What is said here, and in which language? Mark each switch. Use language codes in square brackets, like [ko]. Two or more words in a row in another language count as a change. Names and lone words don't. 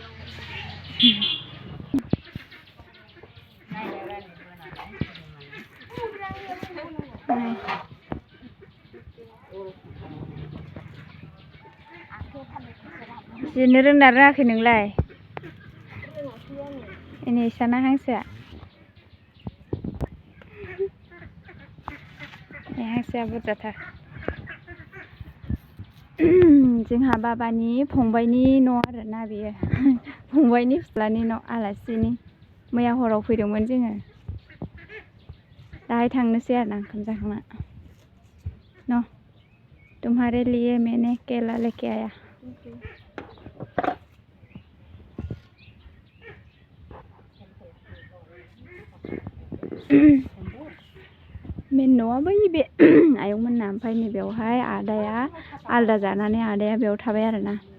[brx] जिरनो रोंना रोङाखै नोंलाय एनै इसाना हांसोआ हांसोआ बुरजाथार जोंहा बाबानि फंबायनि न' आरोना बेयो फंबायनि फिसालानि न' आलासिनि मैया हराव फैदोंमोन जोङो दाहाय थांनोसै आरोना ओंखाम जाखांना न' [hi] तुम्हारे लिए मैंने केला लेके आया [brx] मेन न'आ बै बे आयंमोनना ओमफ्राय नैबेयावहाय आदाया आलदा जानानै आदाया बेयाव थाबाय आरोना